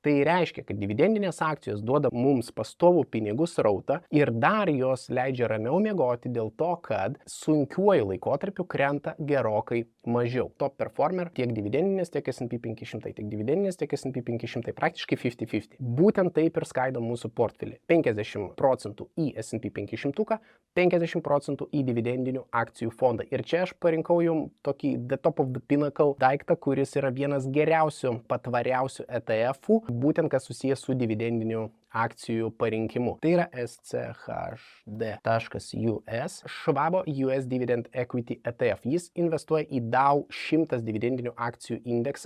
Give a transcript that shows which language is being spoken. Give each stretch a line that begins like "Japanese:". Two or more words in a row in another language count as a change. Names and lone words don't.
Lithuanian: Tai reiškia, kad dividendinės akcijos duoda mums pastovų pinigų srautą ir dar jos leidžia ramiau miegoti dėl to, kad sunkiuoju laikotarpiu krenta gerokai mažiau.
English: Top performer
Lithuanian: tiek dividendinės, tiek S&P 500, tiek dividendinės, tiek S&P 500, praktiškai 50-50. Būtent taip ir skaido mūsų portfelį. 50% į S&P 500, 50% į dividendinių akcijų fondą. Ir čia aš parinkau jums tokį
English: the top of the pinnacle
Lithuanian: daiktą, kuris yra vienas geriausių, patvariausių ETF-ų, būtent kas susijęs su dividendiniu akcijų parinkimu. Tai yra SCHD.US, Švabo US Dividend Equity ETF. Jis investuoja į Dow 100 dividendinių akcijų indeksą.